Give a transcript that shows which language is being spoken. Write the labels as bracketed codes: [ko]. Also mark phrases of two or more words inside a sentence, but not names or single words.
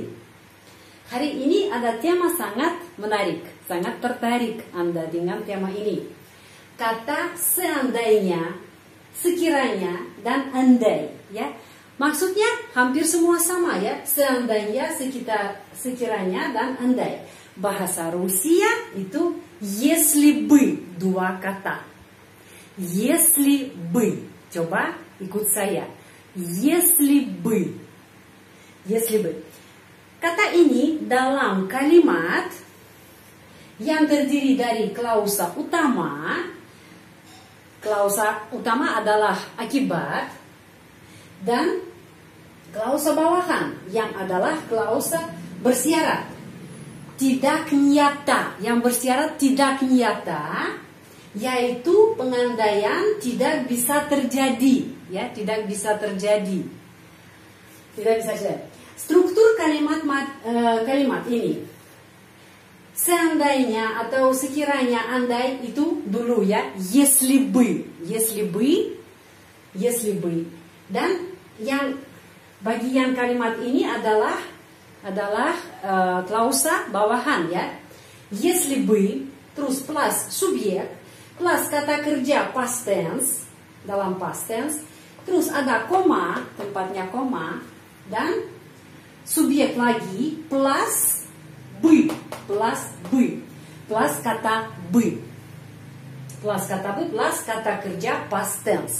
[id] Hari ini ada tema sangat menarik, sangat tertarik Anda dengan tema ini. Kata seandainya, sekiranya, dan andai, ya. Maksudnya hampir semua sama, ya. Seandainya, sekiranya, dan andai. Bahasa Rusia itu [ru] если бы, [id] dua kata. [ru] Если бы. [id] Coba ikut saya. [ru] Если бы. Если бы. [id] Kata ini dalam kalimat yang terdiri dari klausa utama. Klausa utama adalah akibat dan klausa bawahan yang adalah klausa bersyarat tidak nyata. Yang bersyarat tidak nyata yaitu pengandaian tidak bisa terjadi, ya, tidak bisa terjadi. Tidak bisa terjadi. Struktur kalimat ini seandainya atau sekiranya, andai itu dulu, ya, [ru] если бы, если бы, если бы. [id] Dan yang bagian kalimat ini adalah klausa bawahan, ya. [ru] Если бы [id] terus plus subjek plus kata kerja [en] past tense [id] dalam [en] past tense, [id] terus ada koma, tempatnya koma, dan subjek lagi plus by, plus kata by, plus kata kerja [en] past tense.